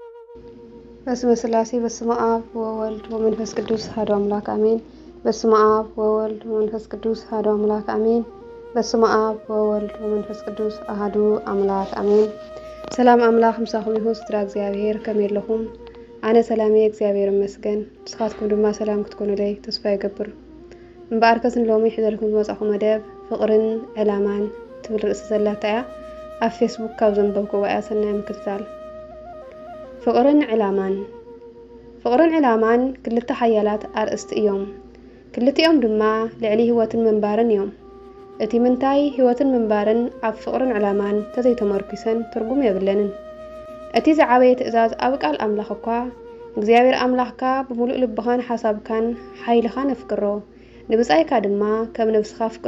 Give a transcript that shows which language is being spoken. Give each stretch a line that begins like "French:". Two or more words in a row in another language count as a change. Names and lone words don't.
Geez: በስመ ስላሴ በስመ አብ ወወልድ ወመንፈስ ቅዱስ አሐዱ አምላክ አሜን። በስመ አብ ወወልድ ወመንፈስ ቅዱስ አሐዱ አምላክ አሜን። በስመ አብ ወወልድ ወመንፈስ ቅዱስ አሐዱ አምላክ አሜን።
Tigrinya: ሰላም አምላክ ምሳኹም ይሁን ስትራ እግዚአብሔር ከመየለኹም አነ ሰላሜ እግዚአብሔር ይመስገን። ንስኻትኩም ድማ ሰላም ክትኮኑለይ ተስፋ ይገብር። እምበኣርከስን ሎሚ ሒዘልኩም ዝመጻኹ መደብ ፍቕርን ዕላማን ትብል ርእሲ ዘለታ እያ። ኣብ ፌስቡክ ካብ ዘንበብክዎ እያ ሰናይ ምክትታል። ፍቕርን ዕላማን ክልተ ሓያላት ኣርእስቲ እዮም። ክልቲኦም ድማ ልዕሊ ህይወትን መንባርን እዮም። እቲ ምንታይ ህይወትን መንባርን ኣብ ፍቕርን ዕላማን ተዘይተመርኩሰን ትርጉም የብለንን። እቲ ዝዓበየ ትእዛዝ ኣብ ቃል ኣምላኽ እኳ እግዚአብሔር ኣምላኽካ ብሙሉእ ልብኻን ሓሳብካን ሓይልኻን ኣፍቅሮ ንብጻይካ ድማ ከም ነብስኻ ኣፍቅሮ